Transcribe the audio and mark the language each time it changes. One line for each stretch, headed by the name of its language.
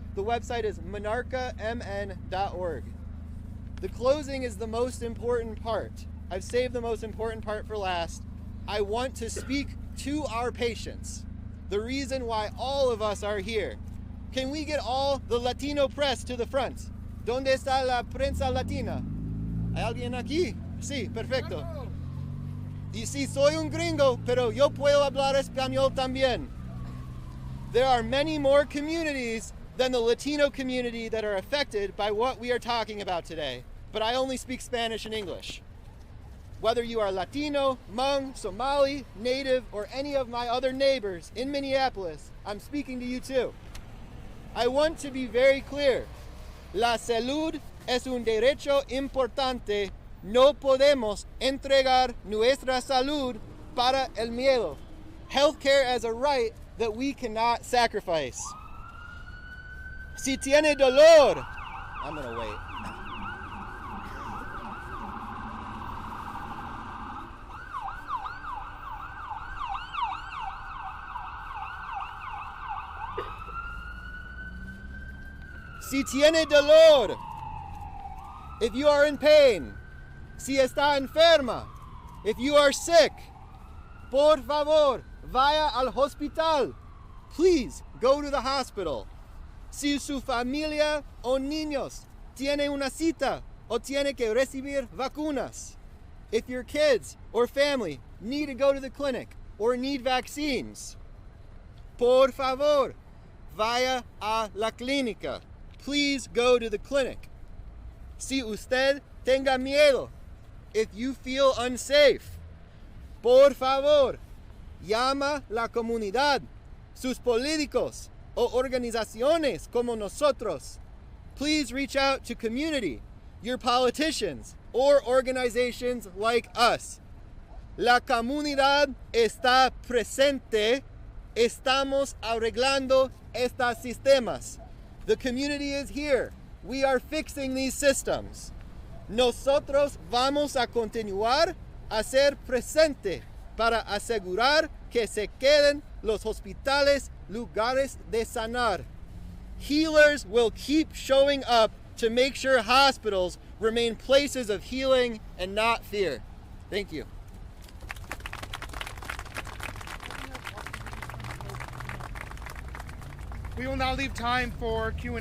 English: The website is minarkamn.org. The closing is the most important part. I've saved the most important part for last. I want to speak to our patients, the reason why all of us are here. Can we get all the Latino press to the front?
Spanish: ¿Dónde está la prensa latina? ¿Hay alguien aquí? Sí, perfecto. Y sí, soy un gringo, pero yo puedo hablar español también.
English: There are many more communities than the Latino community that are affected by what we are talking about today, but I only speak Spanish and English. Whether you are Latino, Hmong, Somali, Native, or any of my other neighbors in Minneapolis, I'm speaking to you too. I want to be very clear.
Spanish: La salud es un derecho importante. No podemos entregar nuestra salud para el miedo.
English: Healthcare as a right that we cannot sacrifice.
Spanish: Si tiene dolor,
English: I'm gonna wait.
Spanish: Si tiene dolor,
English: if you are in pain,
Spanish: si está enferma,
English: if you are sick,
Spanish: por favor, vaya al hospital.
English: Please go to the hospital.
Spanish: Si su familia o niños tiene una cita o tiene que recibir vacunas.
English: If your kids or family need to go to the clinic or need vaccines,
Spanish: por favor, vaya a la clínica.
English: Please go to the clinic.
Spanish: Si usted tenga miedo,
English: if you feel unsafe,
Spanish: por favor, llama la comunidad, sus políticos o organizaciones como nosotros.
English: Please reach out to community, your politicians, or organizations like us.
Spanish: La comunidad está presente. Estamos arreglando estos sistemas.
English: The community is here. We are fixing these systems.
Spanish: Nosotros vamos a continuar a ser presente para asegurar que se queden los hospitales lugares de sanar.
English: Healers will keep showing up to make sure hospitals remain places of healing and not fear. Thank you. We will now leave time for Q&A.